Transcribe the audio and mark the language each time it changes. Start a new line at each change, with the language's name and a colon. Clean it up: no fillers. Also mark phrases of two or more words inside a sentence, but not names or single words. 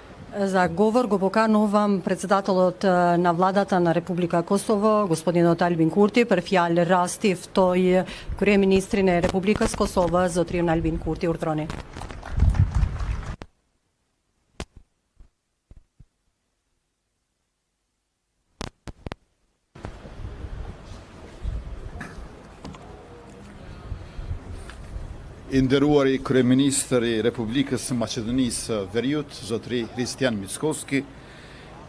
Macedonian: За говор го поканувам председателот на владата на Република Косово, господинот Альбин Курти,
Albanian: për fjalë rasti ftoi kryeministrin e Republikës Kosovë, zotrin Albin Kurti, urdhroni. I nderuari kryeministri i Republikës së Maqedonisë Veriut, zotri Kristian Mickovski, i